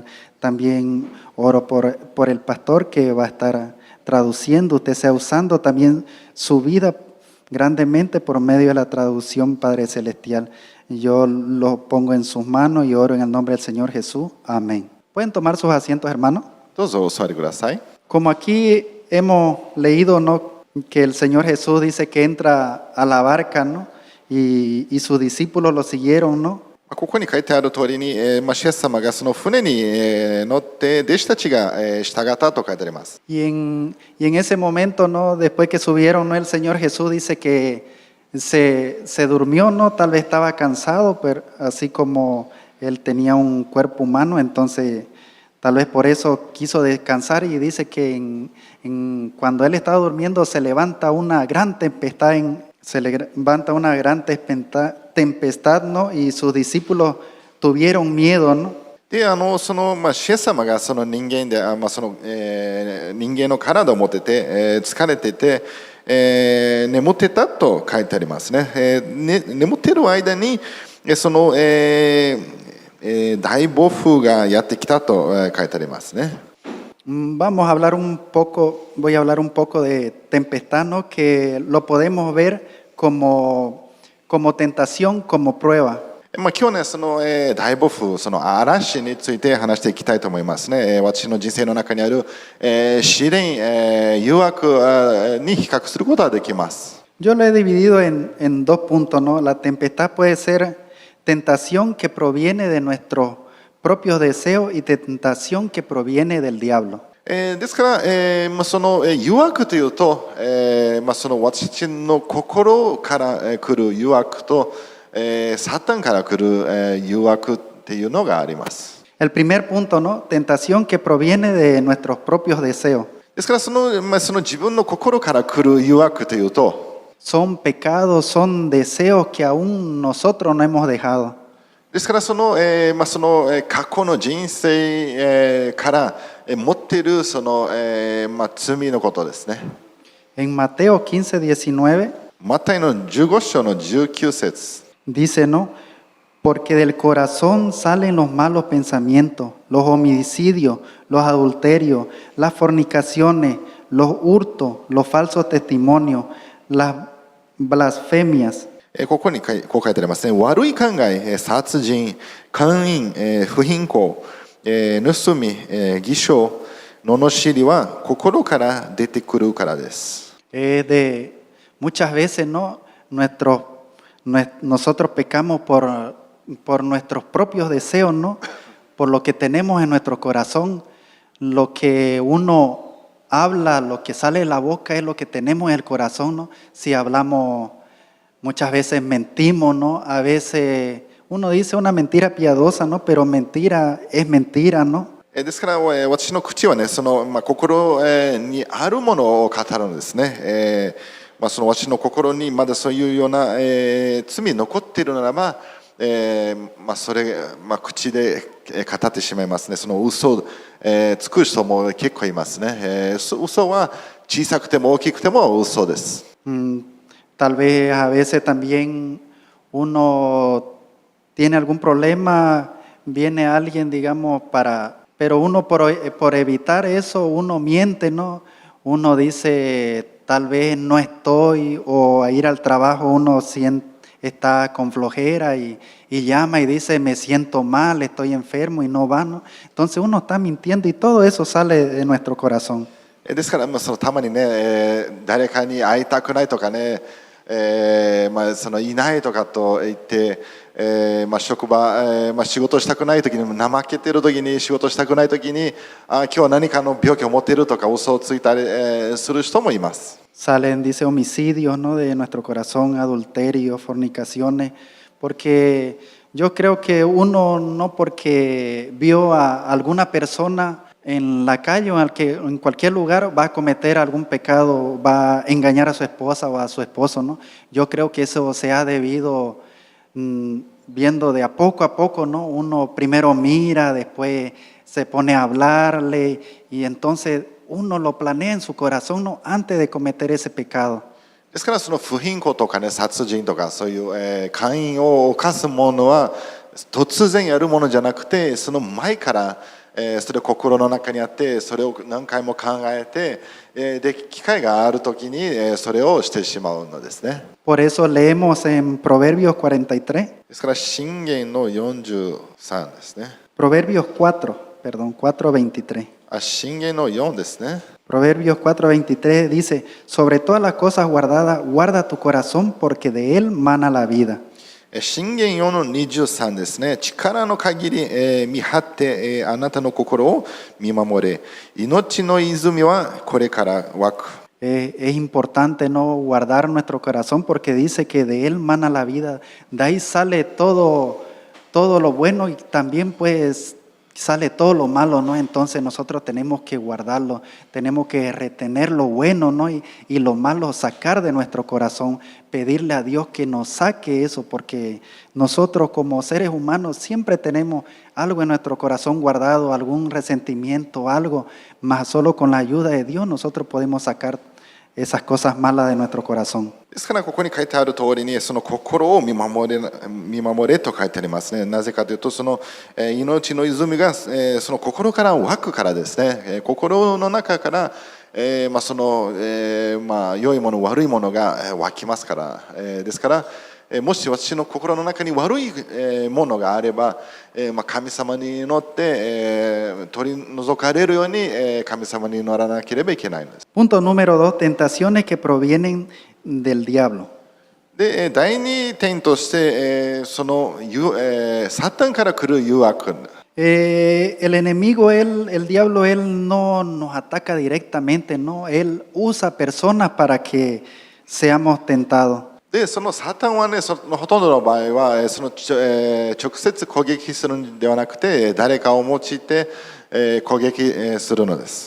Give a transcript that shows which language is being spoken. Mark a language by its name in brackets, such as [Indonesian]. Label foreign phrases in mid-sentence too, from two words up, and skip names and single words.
[Spanish] También oro por el pastor que va a estar traduciendo, usted sea usando también su vida grandemente por medio de la traducción, Padre Celestial. Yo lo pongo en sus manos y oro en el nombre del Señor Jesús. Amén. ¿Pueden tomar sus asientos, hermanos? [Japanese] どうぞお座りください。 [Spanish] Como aquí hemos leído, ¿no? Que el Señor Jesús dice que entra a la barca, ¿no? Y sus discípulos lo siguieron, ¿no? [Japanese] ここに書いてある通りに、シエス様がその船に乗って弟子たちが従ったと書いてあります。 [Spanish] Y en ese momento, ¿no? Después que subieron, ¿no? El Señor Jesús dice que se durmió, ¿no? Tal vez estaba cansado, pero así como él tenía un cuerpo humano, entonces tal vez por eso quiso descansar y dice que cuando él estaba durmiendo se levanta una gran tempestad, tempestad, ¿no? Y sus discípulos tuvieron miedo, ¿no? [Japanese] で、シエス様がその人間で、人間の体を持ってて、疲れてて、眠ってたと書いてありますね。眠ってる間に、その、大暴風がやってきたと書いてありますね。 [Spanish] Voy a hablar un poco de tempestad, ¿no? Que lo podemos ver como tentación, como prueba. [Japanese] 今日ね、その大暴風、その嵐について話していきたいと思いますね。私の人生の中にある試練、誘惑に比較することができます。 [Spanish] Yo lo he dividido en dos puntos, ¿no? La tempestad puede ser tentación que proviene de nuestros propios deseos y tentación que proviene del diablo. [Japanese] ですから、その誘惑というと、その私の心から来る誘惑と、サタンから来る、誘惑っていうのがあります。 [Spanish] El primer punto, ¿no? Tentación que proviene de nuestros propios deseos. [Japanese] ですからその自分の心から来る誘惑というと、 [Spanish] Son pecados, son deseos que aún nosotros no hemos dejado. [Japanese] ですからその過去の人生から持っているその罪のことですね。 [Spanish] En Mateo 15:19 [Japanese] マタイの15章の19節 [Spanish] dice, ¿no? Porque del corazón salen los malos pensamientos, los homicidios, los adulterios, las fornicaciones, los hurtos, los falsos testimonios, las blasfemias. [Japanese] ここにこう書いてありますね。悪い考え、殺人、姦淫、不貧困、盗み、偽証、罵りは心から出てくるからです。 [Spanish] Muchas veces, ¿no? Nosotros pecamos por nuestros propios deseos, ¿no? Por lo que tenemos en nuestro corazón, lo que uno habla, lo que sale de la boca es lo que tenemos en el corazón, ¿no? Si hablamos, muchas veces mentimos, ¿no? A veces uno dice una mentira piadosa, ¿no? Pero mentira es mentira, ¿no? [Japanese] ですから私の口はね、その心にあるものを語るんですね。その私の心にまだそういうような罪残っているならば、それ口で語ってしまいますね。その嘘をつく人も結構いますね。嘘は小さくても大きくても嘘です。 [Spanish] Tal vez a veces también uno tiene algún problema, viene alguien, digamos, pero uno por evitar eso, uno miente, ¿no? Uno dice, tal vez no estoy, o a ir al trabajo uno está con flojera y llama y dice, me siento mal, estoy enfermo y no va, ¿no? Entonces uno está mintiendo y todo eso sale de nuestro corazón. [Japanese] ですからそのたまにね、誰かに会いたくないとかね、そのいないとかと言って、職場、仕事したくない時にも怠けてる時に仕事したくない時に今日は何かの病気を持っているとか嘘をついたり、する人もいます。 [Spanish] Salen, dice, homicidios, ¿no? De nuestro corazón, adulterio, fornicaciones, porque yo creo que uno no porque vio a alguna persona en la calle o en cualquier lugar va a cometer algún pecado, va a engañar a su esposa o a su esposo, ¿no? Yo creo que eso se ha debido viendo de a poco, ¿no? Uno primero mira, después se pone a hablarle y entonces uno lo planea en su corazón, ¿no? Antes de cometer ese pecado. [Japanese] ですからその不貧困とかね、殺人とかそういう姦淫を犯すものは突然やるものじゃなくて、その前からそれを心の中にあって、それを何回も考えて、で機会があるときにそれをしてしまうのですね。 [Spanish] Por eso leemos en Proverbios 43. [Japanese] ですから箴言の43ですね。 [Spanish] Proverbios 4:23. [Japanese] 箴言の4ですね。 [Spanish] Proverbios 4:23 dice, sobre todas las cosas guardadas, guarda tu corazón porque de él mana la vida. [Japanese] 箴言4の23ですね。力の限り、見張って、あなたの心を見守れ。命の泉はこれから湧く。 [Spanish] Es importante no guardar nuestro corazón porque dice que de él mana la vida. De ahí sale todo lo bueno y también pues sale todo lo malo, ¿no? Entonces nosotros tenemos que guardarlo, tenemos que retener lo bueno, ¿no? Y lo malo sacar de nuestro corazón, pedirle a Dios que nos saque eso, porque nosotros como seres humanos siempre tenemos algo en nuestro corazón guardado, algún resentimiento, algo, más solo con la ayuda de Dios nosotros podemos sacar esas cosas malas de nuestro corazón. [Japanese] ですからここに書いてある通りにその心を見守れと書いてありますね。なぜかというとその命の泉がその心から湧くからですね。心の中からその良いもの悪いものが湧きますから。ですからもし私の心の中に悪いものがあれば神様に祈って取り除かれるように神様に祈らなければいけないんです。 [Spanish] Punto número 2, tentaciones que provienen del diablo. [Japanese] で第2点としてそのサタンから来る誘惑。 [Spanish] El enemigo, el diablo, él no nos ataca directamente, ¿no? Él usa personas para que seamos tentados. [Japanese] でそのサタンはね、そのほとんどの場合は直接攻撃するんではなくて、誰かを用いて、攻撃するのです。